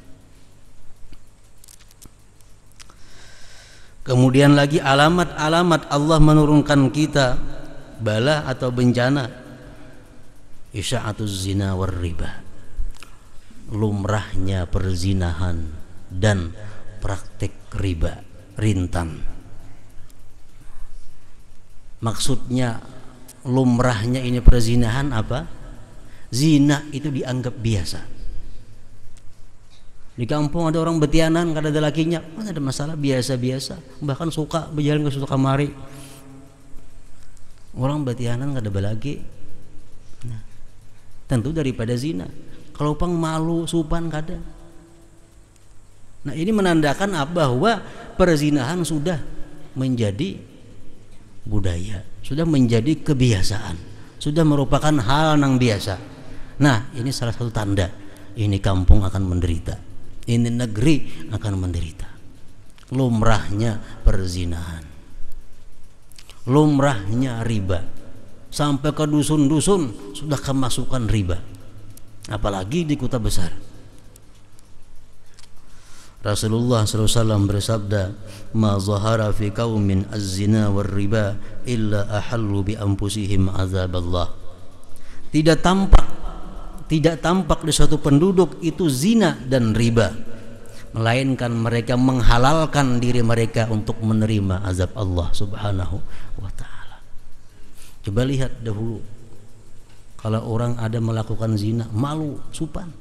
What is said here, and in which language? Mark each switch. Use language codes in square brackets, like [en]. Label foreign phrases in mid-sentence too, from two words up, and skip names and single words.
[id] Kemudian lagi alamat-alamat Allah menurunkan kita bala atau bencana, [ar] إشاعة الزنا والربا, [id] lumrahnya perzinahan dan praktik riba rintan. Maksudnya lumrahnya ini perzinahan apa? Zina itu dianggap biasa. [bjn] Di kampung ada orang betianan, kada ada lakinya, mana ada masalah, biasa-biasa. Bahkan suka berjalan ke suatu kamari. Orang betianan kada balaki. [id] Nah, tentu daripada zina. [bjn] Kalau pang malu, supan kada. [id] Nah, ini menandakan bahwa perzinahan sudah menjadi budaya, sudah menjadi kebiasaan, sudah merupakan hal yang biasa. Nah, ini salah satu tanda ini kampung akan menderita, ini negeri akan menderita. Lumrahnya perzinahan, lumrahnya riba, sampai ke dusun-dusun sudah kemasukan riba, apalagi di kota besar. Rasulullah SAW bersabda, [ar] "ما ظهر في قوم الزنا والربا إلا أحلوا بأنفسهم عذاب الله." [id] Tidak tampak di suatu penduduk itu zina dan riba, melainkan mereka menghalalkan diri mereka untuk menerima azab Allah [ar] سبحانه وتعالى. [id] Coba lihat dahulu, kalau orang ada melakukan zina, malu, supan.